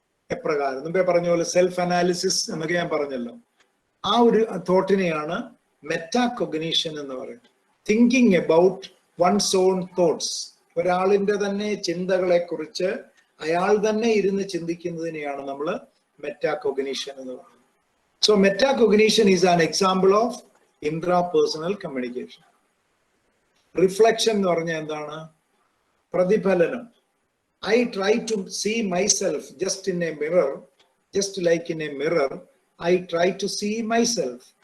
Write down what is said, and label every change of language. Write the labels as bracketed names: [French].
[Malayalam] എപ്രകാരം മുമ്പേ പറഞ്ഞ പോലെ സെൽഫ് അനാലിസിസ് എന്നൊക്കെ ഞാൻ പറഞ്ഞല്ലോ. ആ ഒരു തോട്ടിനെയാണ് മെറ്റാകോഗ്നിഷൻ എന്ന് പറയുന്നത്. [English] thinking about one's own thoughts, [Malayalam] ഒരാളിന്റെ തന്നെ ചിന്തകളെ കുറിച്ച് അയാൾ തന്നെ ഇരുന്ന് ചിന്തിക്കുന്നതിനെയാണ് നമ്മൾ മെറ്റാകോഗ്നിഷൻ എന്ന് പറയുന്നത്. [English] So metacognition is an example of intrapersonal communication. [Malayalam] Reflection എന്ന് പറഞ്ഞാൽ എന്താണ്? പ്രതിഫലനം. [English] I try to see myself just in a mirror, just like in a mirror, I try to see myself.